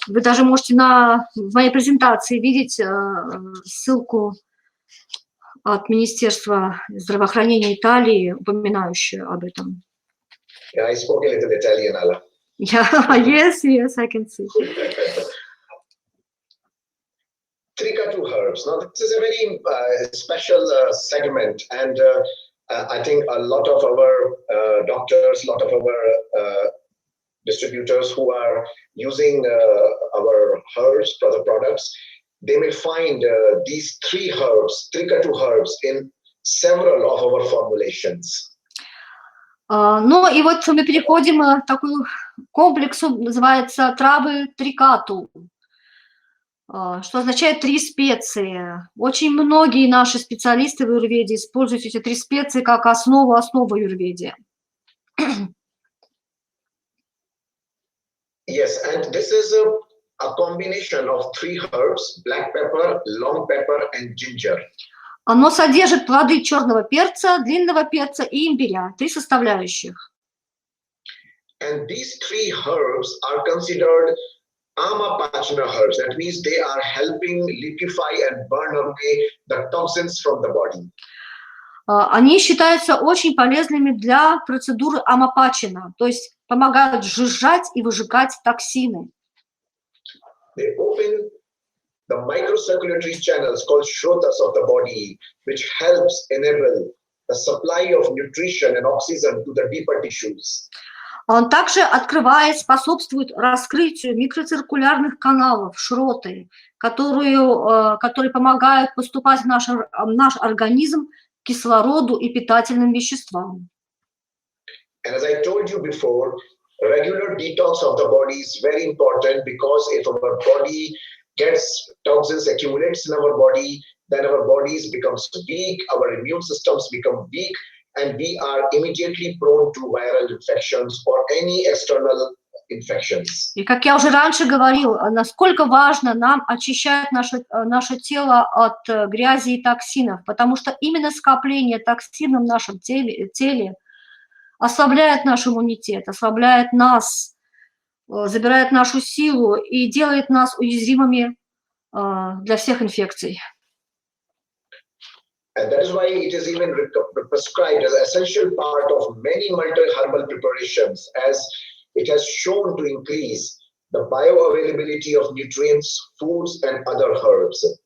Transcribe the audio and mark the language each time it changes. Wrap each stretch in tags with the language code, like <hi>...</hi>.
<ru>Вы даже можете в моей презентации видеть ссылку от Министерства здравоохранения Италии, упоминающую об этом.</ru> <en>Yeah, I spoke a little Italian, Ala. Yeah, yes, I can see. Trikatu herbs. Now, this is a very special segment, and I think a lot of our doctors, a lot of our distributors who are using our herbs for the products, they may find these three herbs, Trikatu herbs, in several of our formulations.</en> <ru>Ну и вот мы переходим к такому комплексу, называется травы трикату, что означает 3 специи. Очень многие наши специалисты в аюрведе используют эти 3 специи как основу аюрведе.</ru> <en>Yes, and this is a combination of 3 herbs, black pepper, long pepper, and ginger.</en> <ru>Оно содержит плоды черного перца, длинного перца и имбиря, 3 составляющих.</ru> <en>And these 3 herbs are considered amapachana herbs. That means they are helping liquefy and burn away the toxins from the body.</en> <ru>Они считаются очень полезными для процедуры амапачина, то есть помогают сжижать и выжигать токсины.</ru> <en>They open the microcirculatory channels called shrotas of the body, which helps enable the supply of nutrition and oxygen to the deeper tissues.</en> <ru>Он также открывает, способствует раскрытию микроциркулярных каналов, шроты, которые помогают поступать в наш организм кислороду и питательным веществам.</ru> <en>And as I told you before, regular detox of the body is very important, because if our body gets toxins, accumulates in our body, then our bodies becomes weak, our immune systems become weak, and we are immediately prone to viral infections or any external infections.</en> <ru>И как я уже раньше говорил, насколько важно нам очищать наше тело от грязи и токсинов, потому что именно скопление токсинов в нашем теле ослабляет наш иммунитет, ослабляет нас, забирает нашу силу и делает нас уязвимыми для всех инфекций.</ru> <en>And that is why it is even prescribed as an essential part of many multi-herbal preparations, as it has shown to increase the bioavailability of nutrients, foods, and other herbs.</en>